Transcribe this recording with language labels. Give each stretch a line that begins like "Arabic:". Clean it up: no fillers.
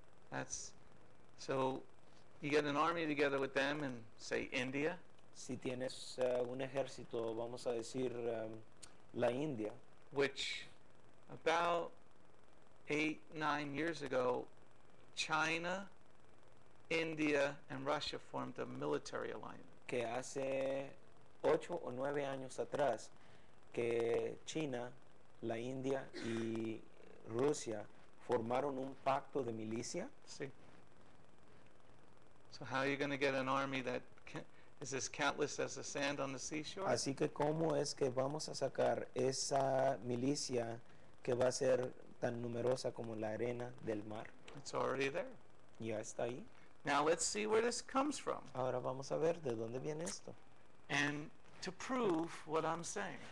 English: That's so you get an army together with them and say India,
Spanish: Si tienes un ejército, vamos a decir la India,
English: which about 8-9 years ago, China, India, and Russia formed a military alliance.
Spanish: que hace 8 o 9 años atrás, que China, la India y Rusia formaron un pacto de milicia.
English: See? So how are you going to get an army that is as countless as the sand on the seashore?
Spanish: Así que cómo es que vamos a sacar esa milicia que va a ser tan numerosa como la arena del mar.
English: It's already there.
Spanish: Ya está ahí.
English: Now let's see where this comes from
Spanish: Ahora vamos a ver de dónde viene esto.
English: and to prove what I'm saying.